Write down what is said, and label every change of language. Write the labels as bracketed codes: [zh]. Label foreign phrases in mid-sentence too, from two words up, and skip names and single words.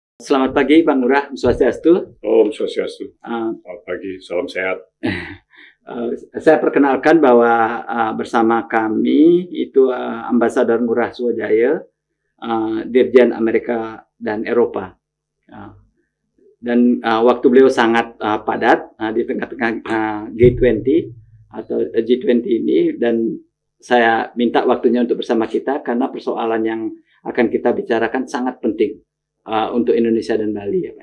[id] Selamat pagi Pak Ngurah, [ban] Om Swastiastu. Om Swastiastu. [id] Selamat pagi, salam sehat. Saya perkenalkan bahwa bersama kami itu Ambasador Ngurah Swajaya, Dirjen Amerika dan Eropa. Dan waktu beliau sangat padat di tengah-tengah G20 atau G20 ini, dan saya minta waktunya untuk bersama kita karena persoalan yang akan kita bicarakan sangat penting untuk Indonesia dan Bali, ya Pak.